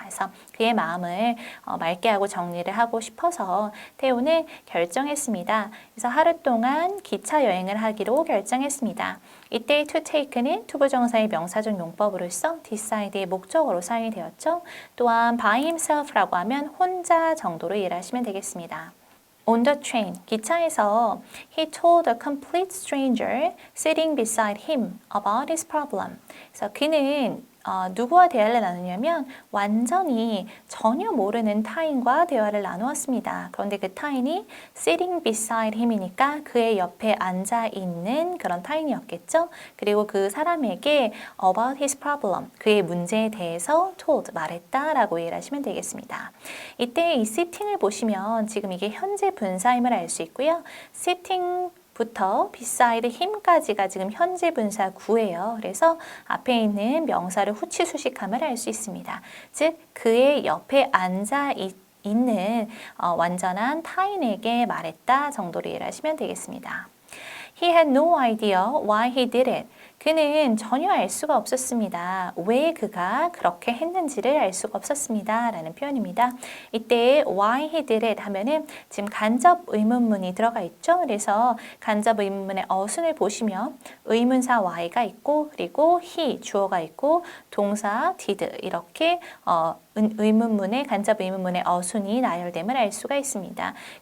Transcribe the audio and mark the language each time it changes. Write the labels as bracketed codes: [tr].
[ko] 그래서 그의 마음을 맑게 하고 정리를 하고 싶어서 태우는 결정했습니다. 그래서 하루 동안 기차 여행을 하기로 결정했습니다. 이때 to take는 투부정사의 명사적 용법으로서 decide의 목적어로 사용이 되었죠. 또한 [en] by himself [ko] 라고 하면 혼자 정도로 이해를 하시면 되겠습니다. [en] On the train, [ko] 기차에서 [en] he told a complete stranger sitting beside him about his problem. [ko] 그래서 그는 누구와 대화를 나누냐면 완전히 전혀 모르는 타인과 대화를 나누었습니다. 그런데 그 타인이 [en] sitting beside him [ko] 이니까 그의 옆에 앉아 있는 그런 타인이었겠죠. 그리고 그 사람에게 [en] about his problem, [ko] 그의 문제에 대해서 told, 말했다라고 이해를 하시면 되겠습니다. 이때 이 sitting을 보시면 지금 이게 현재 분사임을 알 수 있고요. sitting 부터 beside him까지가 지금 현재 분사 구예요. 그래서 앞에 있는 명사를 후치 수식함을 알 수 있습니다. 즉 그의 옆에 앉아 있는 완전한 타인에게 말했다 정도로 이해를 하시면 되겠습니다. [en] He had no idea why he did it. [ko] 그는 전혀 알 수가 없었습니다. 왜 그가 그렇게 했는지를 알 수가 없었습니다. 라는 표현입니다. 이때 [en] why he did it [ko] 하면은 지금 간접 의문문이 들어가 있죠. 그래서 간접 의문문의 어순을 보시면 의문사 why가 있고 그리고 he 주어가 있고 동사 did 이렇게 의문문의 간접 의문문의 어순이 나열됨을 알 수가 있습니다.